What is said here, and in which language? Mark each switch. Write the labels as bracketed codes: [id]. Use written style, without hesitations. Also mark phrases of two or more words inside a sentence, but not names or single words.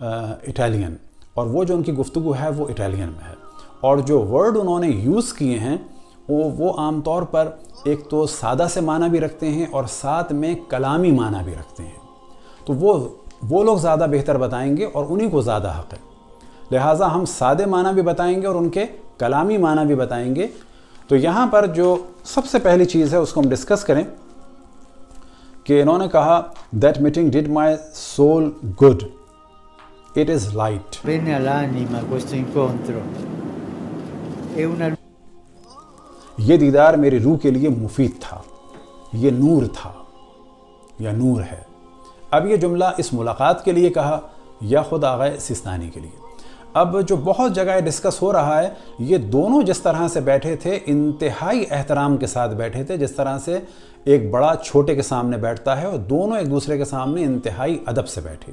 [ur] اٹالین، اور وہ جو ان کی گفتگو ہے وہ اٹالین میں ہے، اور جو ورڈ انہوں نے یوز کیے ہیں وہ عام طور پر ایک تو سادہ سے معنی بھی رکھتے ہیں اور ساتھ میں کلامی معنی بھی رکھتے ہیں، تو وہ لوگ زیادہ بہتر بتائیں گے اور انہی کو زیادہ حق ہے، لہٰذا ہم سادے معنی بھی بتائیں گے اور ان کے کلامی معنی بھی بتائیں گے۔ تو یہاں پر جو سب سے پہلی چیز ہے اس کو ہم ڈسکس کریں کہ انہوں نے کہا [en] that meeting did my soul good, it is light. [it] Bene all'anima questo incontro è una [ur] یہ دیدار میری روح کے لیے مفید تھا، یہ نور تھا یا نور ہے۔ اب یہ جملہ اس ملاقات کے لیے کہا یا خود آغا سیستانی کے لیے؟ اب جو بہت جگہ ڈسکس ہو رہا ہے، یہ دونوں جس طرح سے بیٹھے تھے انتہائی احترام کے ساتھ بیٹھے تھے، جس طرح سے ایک بڑا چھوٹے کے سامنے بیٹھتا ہے، اور دونوں ایک دوسرے کے سامنے انتہائی ادب سے بیٹھے۔